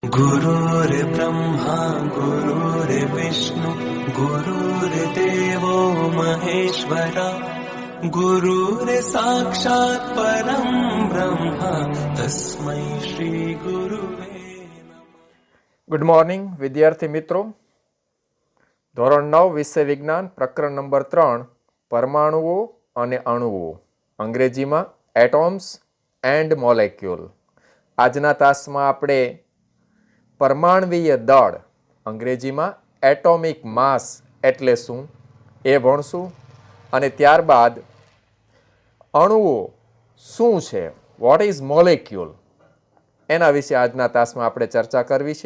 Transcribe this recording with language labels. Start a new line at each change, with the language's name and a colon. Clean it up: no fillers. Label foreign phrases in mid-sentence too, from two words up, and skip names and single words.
Sanskrit: गुरुर्ब्रह्मा गुरुर्विष्णु गुरुर्देवो महेश्वरा गुरुर्साक्षात् परं ब्रह्म तस्मै श्री गुरुवे नमः।
English: good morning
Gujarati: વિદ્યાર્થી મિત્રો, ધોરણ 9 વિષય વિજ્ઞાન પ્રકરણ નંબર 3 પરમાણુઓ અને અણુઓ, અંગ્રેજીમાં
English: atoms and molecule.
Gujarati: આજના તાસમાં આપણે પરમાણવીય દળ, અંગ્રેજીમાં
English: atomic mass
Gujarati: એટલે શું એ ભણશું, અને ત્યારબાદ અણુઓ શું છે,
English: what is molecule,
Gujarati: એના વિશે આજના તાસમાં આપણે ચર્ચા કરવી છે.